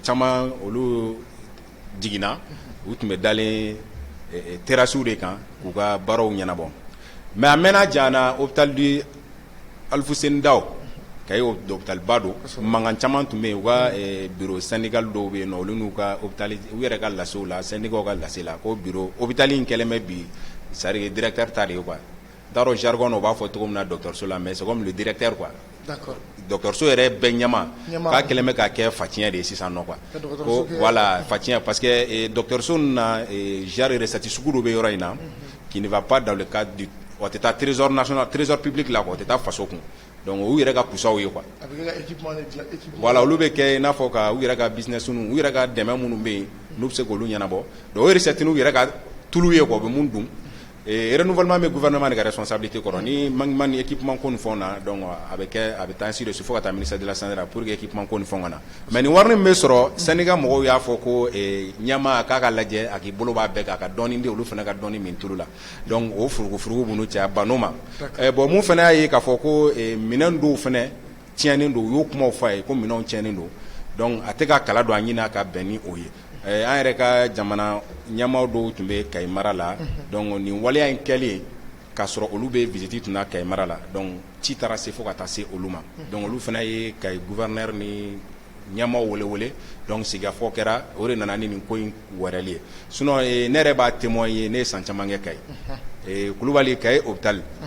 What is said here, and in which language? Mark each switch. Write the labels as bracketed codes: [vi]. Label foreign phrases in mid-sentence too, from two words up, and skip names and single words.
[bm] caman olu jiginna u tun bɛ dalen terrasses de kan k'u ka baaraw ɲɛnabɔ mais a mɛnna jana [fr] hôpital du [bm] Alfuseni Dawo Kayi hôpital ba don mankan caman tun bɛ yen u ka [fr] bureau syndical [bm] dɔw bɛ yen nɔ olu n'u ka hôpital u yɛrɛ ka lasew la syndicat ka lase la ko bureau hôpital in kɛlen bɛ bi [fr] c'est à dire directeur [bm] ta de ye quoi n t'a dɔn jargon o b'a fɔ cogo min na dɔgɔtɔrɔso la [fr] mais c'est comme le directeur quoi. D'accord. [bm] Dɔgɔtɔrɔso yɛrɛ bɛɛ ɲɛma k'a kɛlen bɛ ka kɛ fatiɲɛ de ye sisan nɔ quoi ko voilà fatiɲɛ [fr] parce que [bm] dɔgɔtɔrɔso ninnu na [fr] genre recette [bm] sugu dɔ bɛ yɔrɔ in na [fr] qui ne va pas dans le cadre du [bm] o tɛ taa [fr] trésor national trésor public [bm] la quoi o tɛ taa faso kun donc u yɛrɛ ka kusaw ye quoi voilà olu bɛ kɛ i n'a fɔ ka u yɛrɛ ka business u yɛrɛ ka dɛmɛ minnu bɛ yen n'u bɛ se k'olu ɲɛnabɔ donc o recette u yɛrɛ ka tulu ye quoi u bɛ mun dun renouvellement bɛ gouvernement de ka responsabilité kɔrɔ ni manquement ni équipement ko ni fɛnw na donc a bɛ taa [fr] ainsi de suite [bm] fo ka taa [fr] ministère de la santé [bm] la [fr] pour que équipement [bm] ko ni fɛnw ka na mais nin wari min bɛ sɔrɔ syndicat mɔgɔw y'a fɔ ko ɲɛmaa k'a ka lajɛ a k'i bolo b'a bɛɛ kan a ka dɔɔni di olu fana ka dɔɔni min tulu la donc o furugufurugu b'u cɛ bann'o ma bon mun fana y'a ye k'a fɔ ko minɛn dɔw fana tiɲɛnen don u y'o kumaw fɔ a ye ko minɛnw tiɲɛnen don donc a tɛ ka kala don a ɲini a ka bɛn ni o ye an yɛrɛ ka jamana ɲɛmaaw dɔw tun bɛ Kayi mara la donc nin waleya in kɛlen k'a sɔrɔ olu bɛ visite tun na Kayi mara la donc ci taara se fo ka taa se olu ma donc olu fana ye Kayi gouverneur ni ɲɛmaaw wele donc sigikafɔ kɛra o de nana ni nin ko in wɛrɛli ye sinon ne yɛrɛ b'a témoin ye ne ye san caman kɛ Kayi Kulubali Kayi hôpital